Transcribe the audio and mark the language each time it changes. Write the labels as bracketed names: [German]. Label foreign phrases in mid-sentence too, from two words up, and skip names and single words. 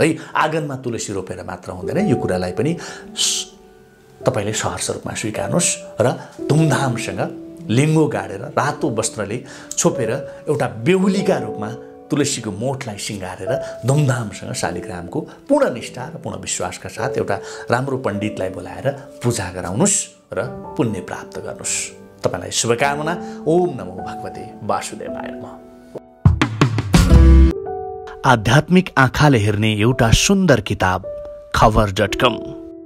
[Nepali] आँगनमा तुलसी रोपेर मात्र हुँदैन, यो कुरालाई पनि तपाईँले सहर्ष रूपमा स्वीकार्नुहोस् र धुमधामसँग लिङ्गो गाडेर रातो वस्त्रले छोपेर एउटा बेहुलीका रूपमा तुलसीको मोठलाई सिँगारेर धुमधामसँग शालिग्रामको पूर्ण निष्ठा र पूर्ण विश्वासका साथ एउटा राम्रो पण्डितलाई बोलाएर पूजा गराउनुहोस् र पुण्य प्राप्त गर्नुहोस्। तपाईँलाई शुभकामना। [Sanskrit] ओम नमो भगवते वासुदेवाय नमः। [Nepali] आध्यात्मिक आँखाले हेर्ने एउटा सुन्दर किताब खबर.com।